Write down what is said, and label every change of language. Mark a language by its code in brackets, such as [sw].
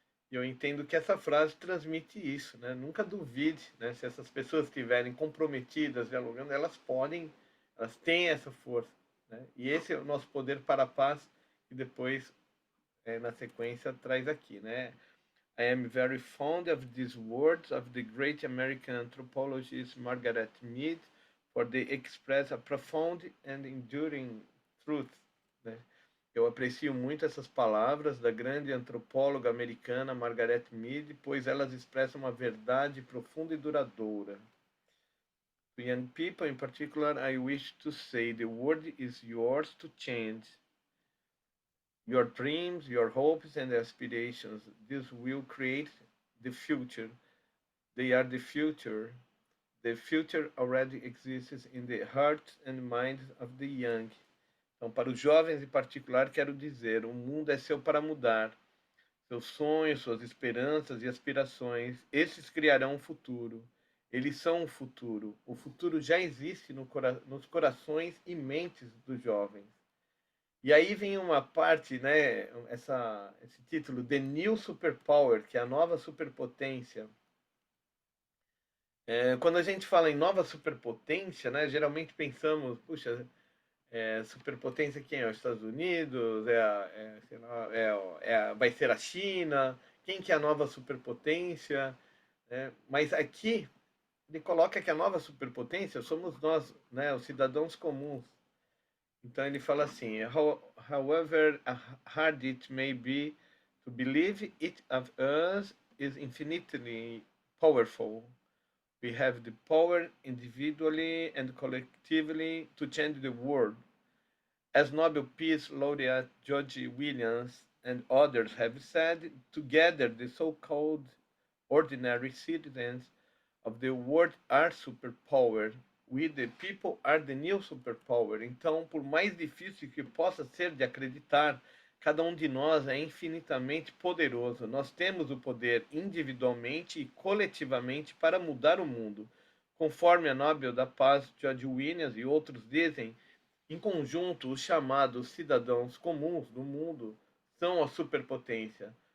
[pt] E eu entendo que essa frase transmite isso, né? Nunca duvide, né? Se essas pessoas estiverem comprometidas, dialogando, elas têm essa força, né? E esse é o nosso poder para a paz, que depois, na sequência, traz aqui, né? [en] I am very fond of these words of the great American anthropologist Margaret Mead, for they express a profound and enduring truth. [pt] Né? Eu aprecio muito essas palavras da grande antropóloga americana Margaret Mead, pois elas expressam uma verdade profunda e duradoura. [en] To young people in particular, I wish to say the world is yours to change. Your dreams, your hopes and aspirations, this will create the future. They are the future. The future already exists in the hearts and minds of the young. [pt] Então, para os jovens em particular, quero dizer: o mundo é seu para mudar. Seus sonhos, suas esperanças e aspirações, esses criarão um futuro. Eles são o futuro. O futuro já existe nos corações e mentes dos jovens. E aí vem uma parte, né, esse título, The New Superpower, que é a nova superpotência. Quando a gente fala em nova superpotência, né, geralmente pensamos, puxa, superpotência quem é? Os Estados Unidos, sei lá, vai ser a China, quem que é a nova superpotência? Né? Mas aqui ele coloca que a nova superpotência somos nós, né, os cidadãos comuns. Então ele fala assim: [en] however hard it may be to believe, each of us is infinitely powerful. We have the power individually and collectively to change the world. As Nobel Peace Laureate George Williams and others have said, together the so-called ordinary citizens of the world are superpower. We, the people, are the new superpower. [pt] Então, por mais difícil que possa ser de acreditar, cada um de nós é infinitamente poderoso. Nós temos o poder individualmente e coletivamente para mudar o mundo. Conforme a Nobel da Paz George Williams e outros dizem, em conjunto, os chamados cidadãos comuns do mundo são a superpotência.